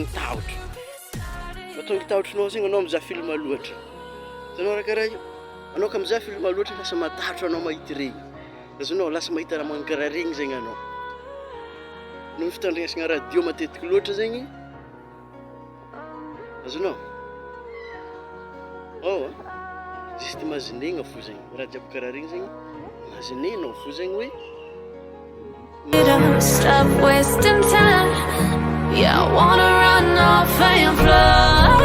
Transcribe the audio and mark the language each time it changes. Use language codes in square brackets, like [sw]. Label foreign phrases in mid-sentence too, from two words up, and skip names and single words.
[mg] tahotra mahatonga tahotronao zegny anao mizaha film loatra azonao raha karaha io anao ka mizaha film loatra lasa matatro anao mahita regny azonao lasa mahita raha magnano karaha regny zegny anao no fitandregnesana radio matetiky loatra zegny azonao juste imaginegna fo zegny raha jiaby karaha regny zegny imaginenao fo zegny hoe [en] Don't stop wasting time. Yeah, I wanna run off and fly.